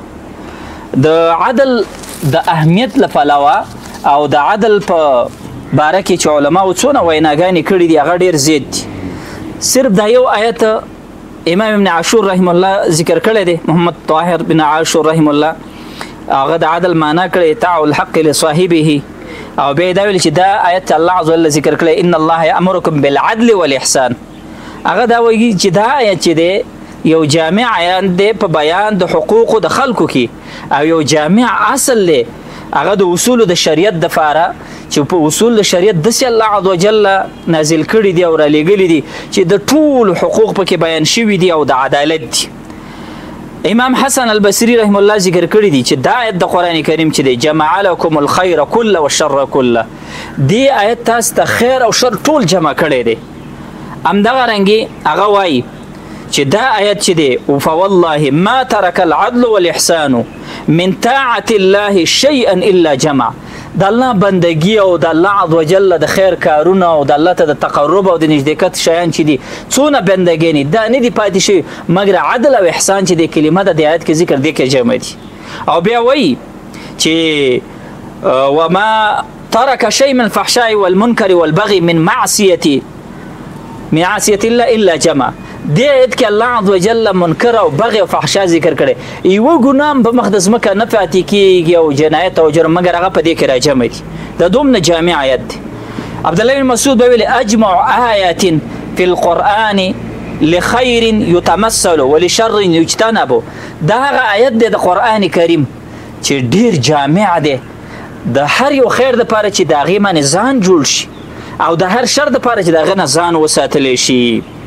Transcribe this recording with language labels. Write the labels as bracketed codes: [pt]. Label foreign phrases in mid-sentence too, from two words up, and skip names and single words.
[ps] د عدل د اهمیت له پلوه او د عدل په باره کې چې علماو څونه ویناګانې کړي دي هغه ډېر زیات دي. صرف دا یو آیت امام ابن عاشور [ar] رحم الله [ps] ذکر کړی دی محمد طاهر بن عاشور [ar] رحم الله [ps] هغه د عدل معنا کړی [ar] اطاع الحق لصاحبه [ps] او بیا دا ویل چې دا آیت الله [ar] عز وجل [ps] ذکر کړی [ar] ان الله یامرکم بالعدل والاحسان. [ps] هغه دا وایي چې دا آیت چې دی یو جامع آیت دی په بیان د حقوقو د خلکو کې او یو جامع اصل دی هغه د اصول د شریعت دپاره چې په اصول د شریعت داسې الله [ar] عز وجل [ps] نازل کړي دي او رالیږلي دي چې د ټولو حقوق پکې بیان شوي دي او د عدالت دي. امام حسن البصری [ar] رحم الله [ps] ذکر کړی دی چې دا آیت د قران کریم چې دی [ar] جمع لكم الخير كله والشر كله، [ps] دی آیت تاسو ته خیر او شر ټول جمع کړی دی. همدغه رنګي هغه وایي چې دا آیت چې دی [ar] فوالله ما ترك العدل والإحسان من طاعة الله شيئا الا جمع، [ps] د الله بندگی او د الله [ar] عز وجل [ps] د خیر کارونه او د الله ته د تقرب او د نږدېکت شیان چې دي څونه بندګۍ نه دا نه دي پاتې شي مګر عدل او احسان چې د کلمه د آیت کې ذکر دی کې جمع دي. او بیا وایي چې [ar] وما ترك شيء من الفحشاء والمنكر والبغي من معصية الله الا جمع، [ps] دې آیت کې الله [ar] عز وجل [ps] منکر او بغي او فحشا ذکر کړي، یو ګنام په مقدس مکه نه پاتې کیږي او جنایت او جرم مګر هغه په دې کې راجمع دي. د دومره جامع آیت دی. عبد الله بن مسعود ویل [ar] اجمع آیات فی القرآن لخیر یتمثل ولشر یجتنب، [ps] دا هغه آیت دی د قرآن کریم چې ډیر جامع دی د هر یو خیر د پاره چې د هغې باندې ځان جوړ شي او د هر شر د پاره چې د هغه نه ځان وساتلی شي.